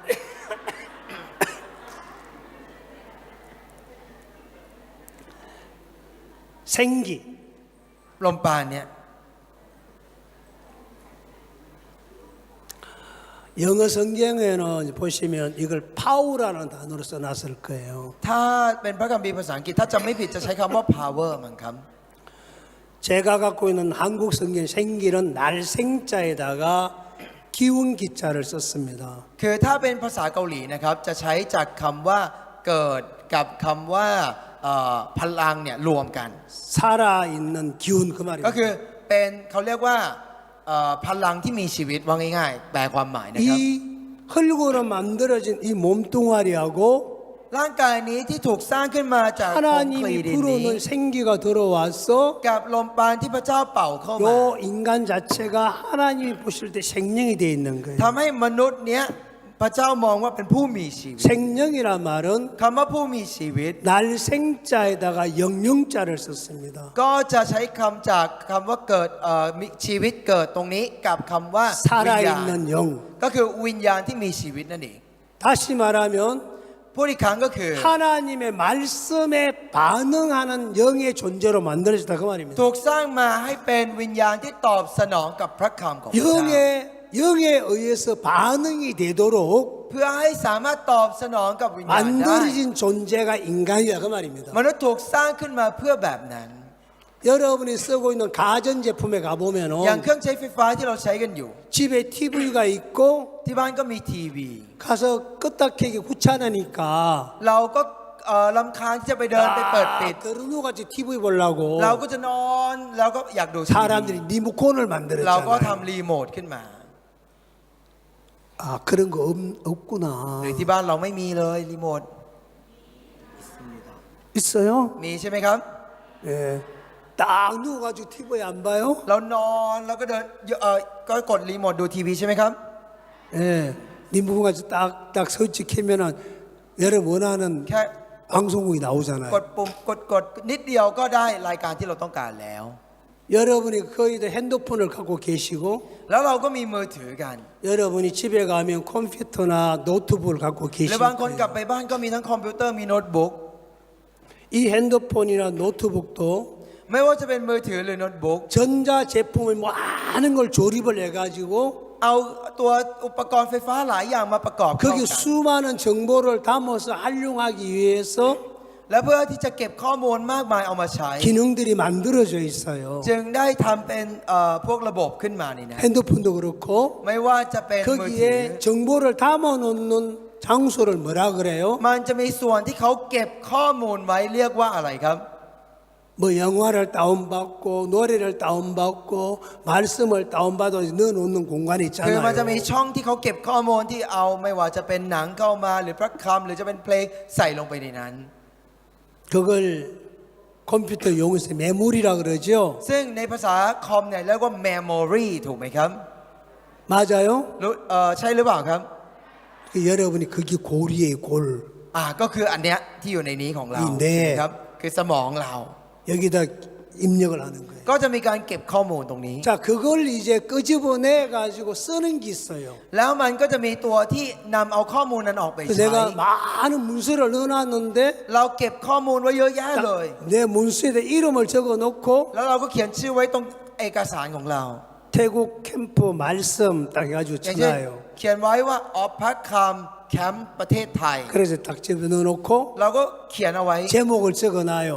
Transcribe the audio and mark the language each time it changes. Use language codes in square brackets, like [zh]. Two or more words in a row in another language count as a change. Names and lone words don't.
[ko] 생기. [th] ลมปราณเนี่ย [ko] 영어 성경에는 보시면 이걸 파워라는 단어로 써놨을 거예요. [th] ถ้าเป็นพระคัมภีร์ภาษาอังกฤษถ้าจำไม่ผิดจะใช้คำว่า power มั้งครับ [ko] 제가 갖고 있는 한국 성경 생기는 날생자에다가 기운 기자를 썼습니다. [th] คือถ้าเป็นภาษาเกาหลีนะครับจะใช้จากคำว่าเกิดกับคำว่าพลังเนี่ยรวมกัน [ko] 살아있는 기운 그 [th] ก็คือ [ko] 말입니다. [th] เป็นเขาเรียกว่าพลังที่มีชีวิตว่าง่ายๆแปลความหมายนะครับ [ko] 이 흙으로 만들어진 이 몸뚱아리하고 [th] ร่างกายนี้ที่ถูกสร้างขึ้นมาจากคอนกรีต [ko] 하나님이 [th] นี้ [ko] 불어넣은 생기가 들어와서 [th] กับลมปราณที่พระเจ้าเป่าเข้ามา [ko] 요 인간 자체가 하나님이 보실 때 생명이 돼 있는 거예요. [th] ทำให้มนุษย์เนี้ยพระเจ้ามองว่าเป็นผู้มีชีวิต [ko] 생명이란 말은 [th] คำว่าผู้มีชีวิต [ko] 날생자에다가 영영자를 썼습니다. [th] ก็จะใช้คำจากคำว่าเกิดมีชีวิตเกิดตรงนี้กับคำว่าวิญญาณ [ko] 살아있는 영. [th] ก็คือวิญญาณที่มีชีวิตนั่นเอง [ko] 다시 말하면 [th] พูดอีกครั้งก็คือ [ko] 하나님의 말씀에 반응하는 영의 존재로 만들어졌다 그 말입니다. [th] ถูกสร้างมาให้เป็นวิญญาณที่ตอบสนองกับพระคำของพระเจ้า [ko] 영에 의해서 반응이 되도록 [th] เพื่อให้สามารถตอบสนองกับวิญญาณได้ [ko] 만들어진 존재가 인간이다 그 말입니다. [th] มนุษย์ถูกสร้างขึ้นมาเพื่อแบบนั้น [ko] 여러분이 쓰고 있는 가전제품에 [th] อย่าง [ko] 가보면 [th] เครื่องใช้ไฟฟ้าที่เราใช้กันอยู่ [ko] 집에 TV가 있고 [th] ที่บ้านก็มีทีวี [ko] 가서 끄딱 켜기 귀찮으니까 [th] เราก็รำคาญที่จะไปเดินไปเปิดปิด [ko] 들어누같이 TV 보려고 [th] เราก็จะนอนแล้วก็อยากดูทีวี [ko] 사람들이 리모컨을 [th] เราก็ [ko] 만들었잖아요. [th] ทำรีโมทขึ้นมา [ko] 아 그런 거 없구나. [th] หรือที่บ้านเราไม่มีเลยรีโมท [ko] 있습니다. 있어요? [th] มีใช่ไหมครับ [ko] 예. 딱 누워가지고 TV에 안 봐요? [th] เรานอนแล้วก็เดินก็กดรีโมทดูทีวีใช่ไหมครับ [ko] 예. 리모컨까지 딱딱 설치 켜면은 여러분 원하는 [th] แค่ [ko] 방송국이 [th] กด [ko] 나오잖아요. [th] ปุ่มกดนิดเดียวก็ได้รายการที่เราต้องการแล้ว [ko] 여러분이 거의들 핸드폰을 갖고 계시고 [th] แล้วเราก็มีมือถือกัน [ko] 여러분이 집에 가면 컴퓨터나 노트북을 갖고 [th] หรือ [ko] 계실 [th] บางคนกลับ [ko] 거예요. [th] ไปบ้านก็มีทั้งคอมพิวเตอร์มีโน้ตบุ๊ก [ko] 이 핸드폰이나 노트북도 [th] ไม่ว่าจะเป็นมือถือหรือโน้ตบุ๊ก [ko] 전자 제품을 많은 걸 조립을 해가지고 [th] เอาตัวอุปกรณ์ไฟฟ้าหลายอย่างมาประกอบเข้า [ko] 거기 [th] กัน [ko] 수많은 정보를 담아서 활용하기 위해서 [th] และเพื่อที่จะเก็บข้อมูลมากมายเอามาใช้ [ko] 기능들이 만들어져 있어요. [th] จึงได้ทำเป็นพวกระบบขึ้นมานี่นะ [ko] 핸드폰도 그렇고 [th] ไม่ว่าจะเป็นมือถือ [ko] 거기에 정보를 담아놓는 장소를 뭐라 그래요? [th] มันจะมีส่วนที่เขาเก็บข้อมูลไว้เรียกว่าอะไรครับ [ko] 뭐 영화를 다운받고 노래를 다운받고 말씀을 다운받아 넣어놓는 공간이 [th] คือมันจะมี [ko] 있잖아요. [th] ช่องที่เขาเก็บข้อมูลที่เอาไม่ว่าจะเป็นหนังเข้ามาหรือพระคำหรือจะเป็นเพลงใส่ลงไปในนั้น [ko] 그걸 컴퓨터 용어에서 메모리라 그러죠. [th] ซึ่งในภาษาคอมเนี่ยเรียกว่า memory ถูกไหมครับ [ko] 맞아요? [th] ใช่หรือเปล่าครับ [ko] 여러분이 그게 골이에요, 골. [th] ก็คืออันเนี้ยที่อยู่ในนี้ของเรา [ko] 네. [th] ครับคือสมองเรา [ko] 여기다 입력을 하는 거예요. [th] ก็จะมีการเก็บข้อมูลตรงนี้ [ko] 자, 그걸 이제 끄집어내 가지고 쓰는 게 있어요. [th] แล้วมันก็จะมีตัวที่นำเอาข้อมูลนั้นออกไป [ko] 그래서 [th] ใช้ [ko] 내가 많은 문서를 넣어놨는데 [th] เราเก็บข้อมูลไว้เยอะแยะเลย [ko] 내 문서에다 이름을 적어놓고 [th] แล้วเราก็เขียนชื่อไว้ตรงเอกสารของเรา [ko] 태국 캠프 말씀 딱 해가지고 [th] อย่างเช่น [ko] 전화해요. [th] เขียนไว้ว่าออฟพักคำแคมป์ประเทศไทย [ko] 그래서 딱 집어 넣어놓고 [th] เราก็เขียนเอาไว้ [ko] 제목을 적어놔요.